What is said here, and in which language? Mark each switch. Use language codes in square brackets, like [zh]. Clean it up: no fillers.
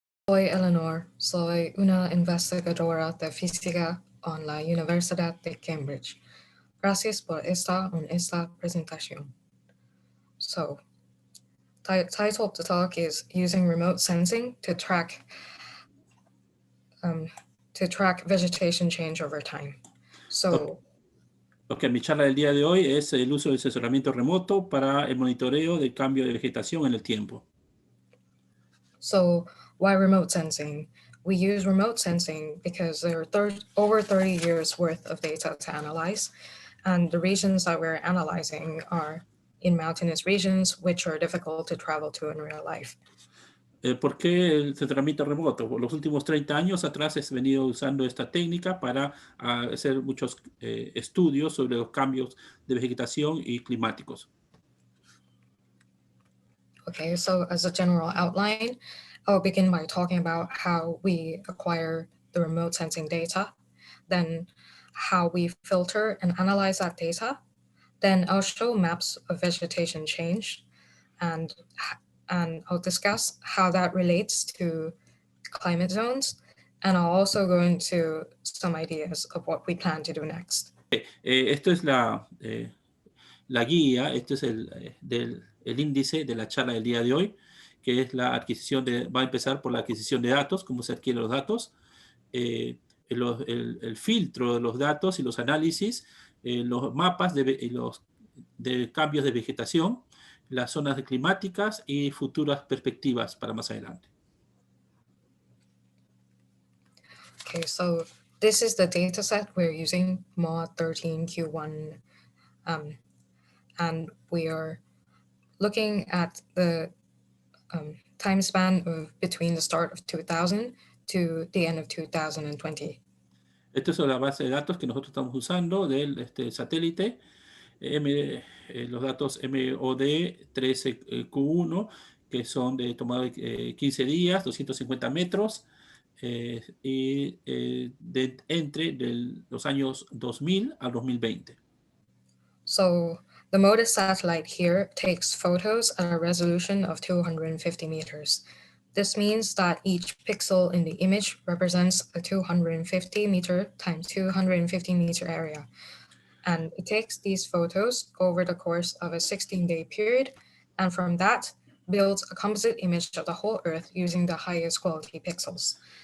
[es] Soy Eleanor, soy una investigadora de física en la Universidad de Cambridge. Gracias por estar en esta presentación. [en] So, title of the talk is Using Remote Sensing to track vegetation change over time. So, [es] mi charla del día de hoy es el uso del asesoramiento remoto para el monitoreo del cambio de vegetación en el tiempo. [en] So, why remote sensing? We use remote sensing because there are over 30 years worth of data to analyze, and the regions that we're analyzing are in mountainous regions, which are difficult to travel to in real life. [es] ¿Por qué el asesoramiento remoto? Por los últimos 30 años atrás he venido usando esta técnica para hacer muchos estudios sobre los cambios de vegetación y climáticos. [en] Okay, so as a general outline, I'll begin by talking about how we acquire the remote sensing data, then how we filter and analyze that data. Then I'll show maps of vegetation change, and I'll discuss how that relates to climate zones, and I'll also go into some ideas of what we plan to do next. [es] Esto es la guía, este es el índice de la charla del día de hoy, que es la adquisición va a empezar por la adquisición de datos, cómo se adquieren los datos, el filtro de los datos y los análisis, los mapas de cambios de vegetación, las zonas climáticas y futuras perspectivas para más adelante. [en] Okay, so this is the data set we're using, mod 13Q1, and we are looking at the time span of between the start of 2000 to the end of 2020. [es] Esta es la base de datos que nosotros estamos usando del satélite, los datos MOD 13Q1, que son de tomado de 15 días, 250 metros, y entre los años 2000 al 2020. [en] So the MODIS satellite here takes photos at a resolution of 250 meters. This means that each pixel in the image represents a 250 meter times 250 meter area. And it takes these photos over the course of a 16-day period, and from that builds a composite image of the whole Earth using the highest quality pixels.